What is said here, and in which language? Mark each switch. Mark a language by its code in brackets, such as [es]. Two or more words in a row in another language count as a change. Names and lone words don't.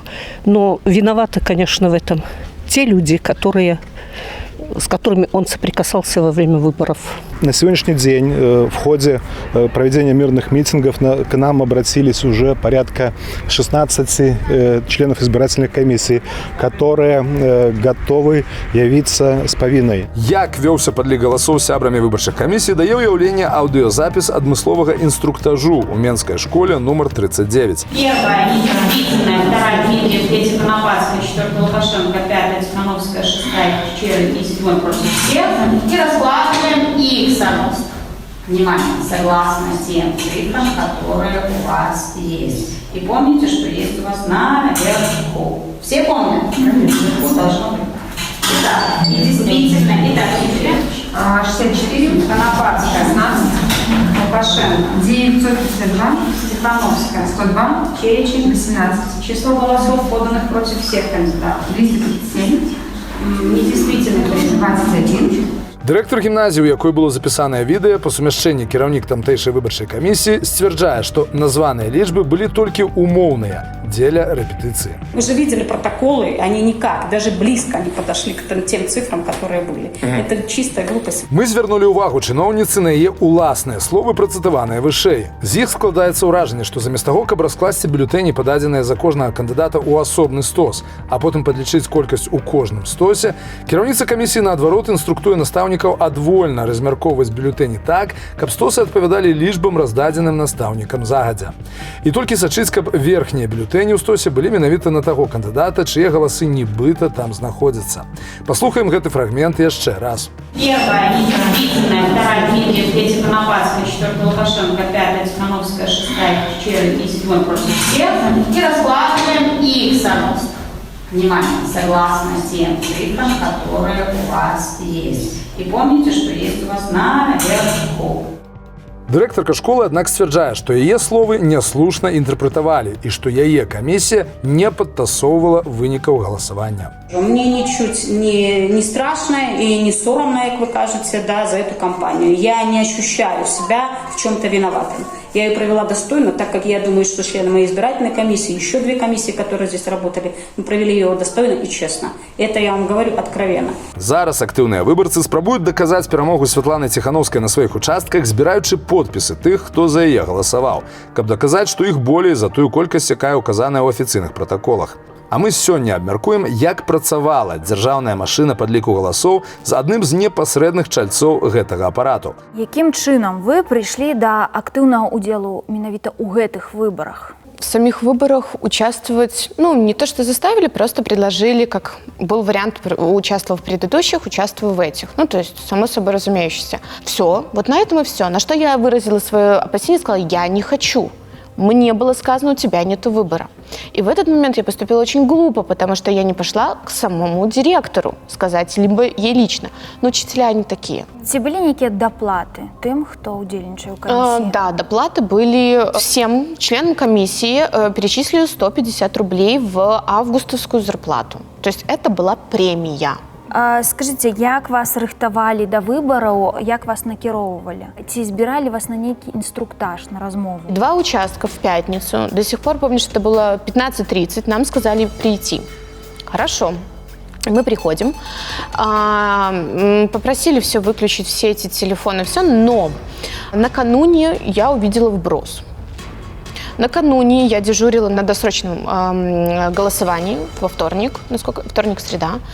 [ru] Но виноваты, конечно, в этом те люди, с которыми он соприкасался во время выборов. На сегодняшний день в ходе проведения мирных митингов к нам обратились уже порядка 16 членов избирательных комиссий, которые готовы явиться с повинной. [be] Як вёўся падлік галасоў сябрамі выбарчых камісій, дае ўяўленне аўдыёзапіс адмысловага инструктажу у Менской школе номер 39. [ru] Первая длительная, вторая Дмитриев, третья Конопатская, четвертая Лукашенко, пятая Тихановская, шестая Чечерин и седьмой против всех. И раскладываем их соответственно. Внимание, согласно тем цифрам, которые у вас есть. И помните, что есть у вас наверху. Все помнят? Наверху должно быть. Итак, и действительно, итак, 64, Конопатская, 16, Лукашенко, 952, Тихановская, 102, Черечин, 18. Число голосов, поданных против всех кандидатов, 237, недействительных 21. [be] Дырэктар гімназіі, у якой было запісанае відэа, па сумяшчэнні кіраўнік тамтэйшай выбарчай камісіі, сцвярджае, што названыя лічбы былі толькі умоўныя дзеля рэпетыцыі. [ru] Мы же видели протоколы, они никак, даже близко не подошли к тем цифрам, которые были. Это чистая глупость. [be] Мы звярнулі ўвагу чыноўніцы на яе уласныя словы, працытаваныя вышэй. З іх складаецца ўражанне, што замест таго, каб раскласці бюлетэні, пададзеныя за кожнага кандыдата ў асобны стос, а потым падлічыць колькасць у кожным стосе, кіраўніца камісіі наадварот інструктуе настаўнікаў адвольна размяркоўваць бюлетэні так, каб стосы адпавядалі лічбам, раздадзеным настаўнікам загадзя. І толькі сачыць, каб верхнія бюлетэні ў стосе былі менавіта на таго кандыдата, чые галасы нібыта там знаходзяцца. Паслухаем гэты фрагмент яшчэ раз. [ru] Первая длительная, вторая Дмитриев, третья Конопатская, четвертая Лукашенко, пятая Тихановская, шестая Чечерин и седьмой против всех. И раскладываем их соответственно. Внимание, согласно тем цифрам, которые у вас есть. И помните, что есть у вас наверху. [be] Дырэктарка школы, аднак сцвярджае, што яе словы няслушна інтэрпрэтавалі і што яе камісія не падтасоўвала вынікаў галасавання. [ru] Мне ничуть не страшно и не соромно, как вы кажете, да, за эту кампанию. Я не ощущаю себя в чем-то виноватым. Я ее провела достойно, так как я думаю, что члены моей избирательной комиссии, еще 2 комиссии, которые здесь работали, мы провели ее достойно и честно. Это я вам говорю откровенно. [be] Зараз актыўныя выбарцы спрабуюць даказаць перамогу Святланы Ціхановскай на сваіх участках, збіраючы подпісы тых, хто за яе галасаваў, каб даказаць, што іх болей за тую колькасць, якая ўказаная ў афіцыйных пратаколах. А мы сёння абмяркуем, як працавала дзяржаўная машына падліку галасоў з адным з непасрэдных чальцоў гэтага апарату. Якім чынам вы прыйшлі да актыўнага ўдзелу менавіта ў гэтых выбарах? [ru] В самих выборах участвовать, не то что заставили, просто предложили, как был вариант, участвовал в предыдущих, участвую в этих. То есть, само собой разумеющееся. Все, вот на этом и все. На что я выразила свое опасение, сказала, я не хочу. Мне было сказано, у тебя нет выбора. И в этот момент я поступила очень глупо, потому что я не пошла к самому директору сказать, либо ей лично. Но учителя они такие. [be] Ці былі нейкія даплаты тым, хто ўдзельнічае ў камісіі? [ru] Да, доплаты были всем членам комиссии, перечислили 150 рублей в августовскую зарплату. То есть это была премия. [be] Скажыце, як вас рыхтавалі да выбараў, як вас накіроўвалі? Ці збіралі вас на нейкі інструктаж, на размову? [ru] 2 участка в пятницу. До сих пор помню, что это было 15:30. Нам сказали прийти. Хорошо. Мы приходим. Попросили все выключить, все эти телефоны, все. Но накануне я увидела вброс. Накануне я дежурила на досрочном голосовании во вторник, вторник-среда.